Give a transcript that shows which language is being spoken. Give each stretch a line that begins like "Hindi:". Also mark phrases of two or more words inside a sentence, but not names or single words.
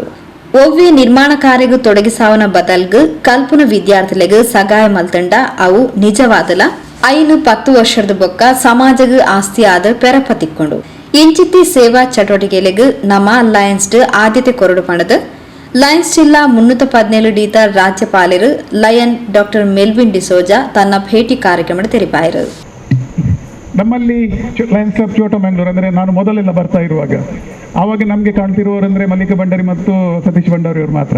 Tulu: ಒವ್ವೆ ನಿರ್ಮಾಣ ಕಾರ್ಯಗೂ ತೊಡಗಿಸಾವನ ಬದಲ್ಗು ಕಲ್ಪನ ವಿದ್ಯಾರ್ಥಿಗಳಿಗೂ ಸಹಾಯ ಮಲ್ತಂಡ ಅವು ನಿಜವಾದಲ 5-10 ವರ್ಷದ ಬೊಕ್ಕ ಸಮಾಜಗೂ ಆಸ್ತಿ ಆದ ಪೆರಪತಿಕ್ಕೊಂಡು ಇಂಚಿತ್ತಿ ಸೇವಾ ಚಟುವಟಿಕೆಗಳಿಗೂ ನಮ್ಮ ಲಯನ್ಸ್ ಆದ್ಯತೆ ಕೊರಡು ಪಣದು ಲಯನ್ಸ್ ಜಿಲ್ಲಾ 317 ಡೀತ ರಾಜ್ಯಪಾಲರು ಲಯನ್ ಡಾಕ್ಟರ್ ಮೆಲ್ವಿನ್ ಡಿಸೋಜಾ ತನ್ನ ಭೇಟಿ ಕಾರ್ಯಕ್ರಮ ತೆರಿಪಾಯರು.
Kannada: ನಮ್ಮಲ್ಲಿ ಲಯನ್ಸ್ ಕ್ಲಬ್ ಚೋಟಮಂಗಳೂರು ಅಂದರೆ ನಾನು ಮೊದಲೆಲ್ಲ ಬರ್ತಾ ಇರುವಾಗ ಆವಾಗ ನಮಗೆ ಕಾಣ್ತಿರುವವರಂದರೆ ಮಲ್ಲಿಕ ಭಂಡಾರಿ ಮತ್ತು ಸತೀಶ್ ಭಂಡಾರಿ ಅವರು ಮಾತ್ರ.